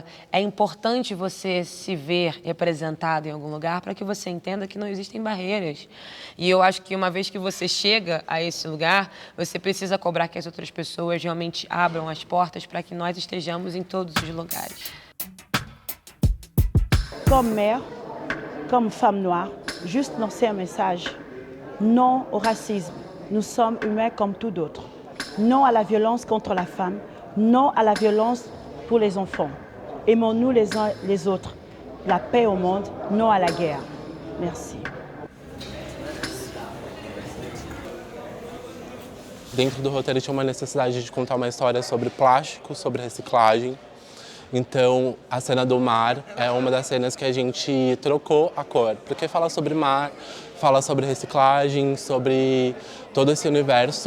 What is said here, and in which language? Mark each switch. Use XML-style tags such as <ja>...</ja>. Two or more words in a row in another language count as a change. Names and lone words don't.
<pt>É importante você se ver representado em algum lugar para que você entenda que não existem barreiras. E eu acho que uma vez que você chega a esse lugar, você precisa cobrar que as outras pessoas realmente abram as portas para que nós estejamos em todos os lugares.</pt> <fr>Comme mère, comme femme noire, juste lancer un message. Non au racisme. Nous sommes humains comme tout d'autres. Non à la violence contre la femme. Non à la violence pour les enfants. Aimons-nous les uns les autres. La paix au monde, non à la guerre. Merci.</fr> <pt>Dentro do roteiro tinha uma necessidade de contar uma história sobre plástico, sobre reciclagem. Então, a cena do mar é uma das cenas que a gente trocou a cor, porque fala sobre mar, fala sobre reciclagem, sobre todo esse universo.</pt>